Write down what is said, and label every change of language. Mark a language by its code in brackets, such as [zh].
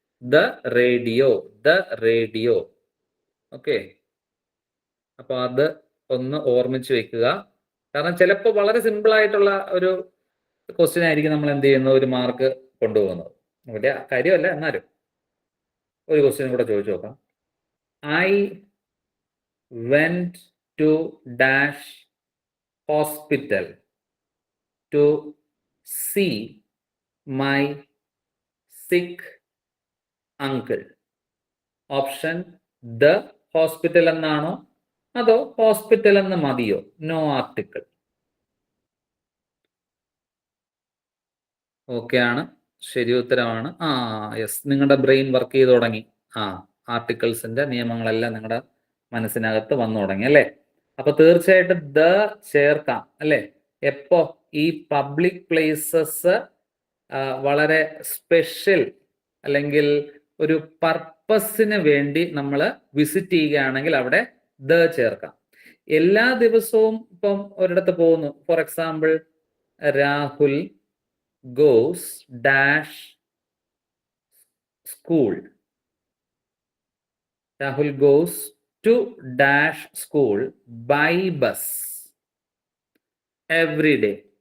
[en] The radio, the radio. [ml] Okay, അപ്പൊ അത് ഒന്ന് ഓർമ്മിച്ച് വെക്കുക. കാരണം ചിലപ്പോൾ വളരെ സിമ്പിൾ ആയിട്ടുള്ള ഒരു ക്വസ്റ്റ്യൻ ആയിരിക്കും നമ്മൾ എന്ത് ചെയ്യുന്നത്, ഒരു മാർക്ക് കൊണ്ടുപോകുന്നത്. വലിയ കാര്യമല്ല, എന്നാലും ഒരു ക്വസ്റ്റ്യൻ കൂടെ ചോദിച്ചു നോക്കാം. [en] I went to dash hospital to see my sick uncle. [ml] Option the hospital എന്നാണോ അതോ ഹോസ്പിറ്റൽ എന്ന് മതിയോ? [en] No article. [ml] ഓക്കെ ആണ്, ശരി ഉത്തരമാണ്. യെസ്, നിങ്ങളുടെ ബ്രെയിൻ വർക്ക് ചെയ്ത് തുടങ്ങി. ആർട്ടിക്കിൾസിന്റെ നിയമങ്ങളെല്ലാം നിങ്ങളുടെ മനസ്സിനകത്ത് വന്നു തുടങ്ങി അല്ലേ? അപ്പൊ തീർച്ചയായിട്ടും ദ ചേർക്കാം അല്ലേ? എപ്പോ ഈ പബ്ലിക് പ്ലേസസ് വളരെ സ്പെഷ്യൽ അല്ലെങ്കിൽ ഒരു പർപ്പസിന് വേണ്ടി നമ്മൾ വിസിറ്റ് ചെയ്യുകയാണെങ്കിൽ അവിടെ ദ ചേർക്കാം. എല്ലാ ദിവസവും ഇപ്പം ഒരിടത്ത് പോകുന്നു, for example Rahul [en] goes dash school. Rahul goes to dash school by bus every day.